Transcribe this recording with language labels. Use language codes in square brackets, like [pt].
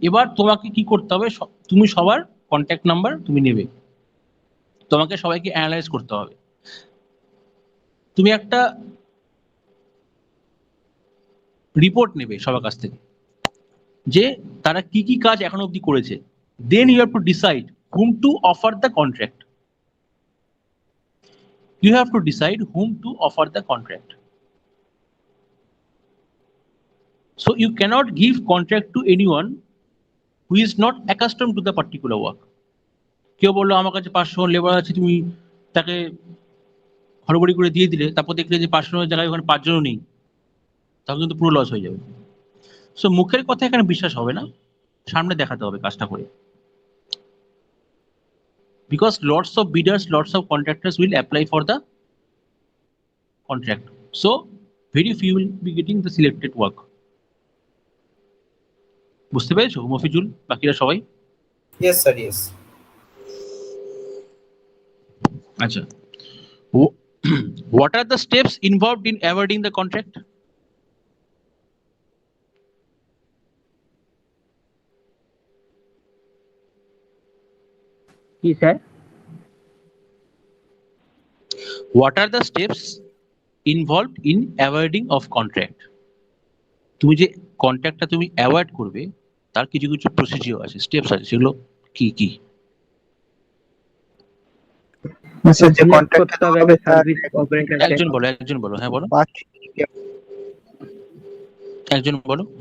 [bn] এবার তোমাকে কি করতে হবে? তুমি সবার কন্ট্যাক্ট নাম্বার তুমি নেবে, তোমাকে সবাইকে অ্যানালাইজ করতে হবে। তুমি একটা রিপোর্ট নেবে সবার কাছ থেকে যে তারা কি কি কাজ এখনো অবধি করেছে। [en] Then you have to decide whom to offer the contract. You have to decide whom to offer the contract. So you cannot give contract to anyone who is not accustomed to the particular work. কেউ বললো আমার কাছে 500 জন labour আছে, তুমি তাকে হড়বড়ি করে দিয়ে দিলে, তারপর দেখলে যে 500 জনের জায়গায় ওখানে 5 জনও নেই, তখন কিন্তু পুরো লস হয়ে যাবে। সো মুখের কথা এখানে বিশ্বাস হবে না, সামনে দেখাতে হবে কাজটা করে। Because lots of bidders, lots of contractors will apply for the contract. So very few will be getting the selected work. [bn] বুঝতে পেরেছো মফিজুল, বাকিরা সবাই? [en] Yes, sir, yes. আচ্ছা, what are the steps involved in awarding the contract? [bn] কি sir? [en] What are the steps involved in awarding of contract? [bn] তুমি যে কন্ট্রাক্টটা তুমি award করবে তার কিছু কিছু প্রসিডিওর আছে, স্টেপস আছে, সেগুলো কি কি? স্যার যে [en] Select contract [bn] করতে হবে সার্ভিস অপারেটরকে। একজন বলো, হ্যাঁ বলো, একজন বলো।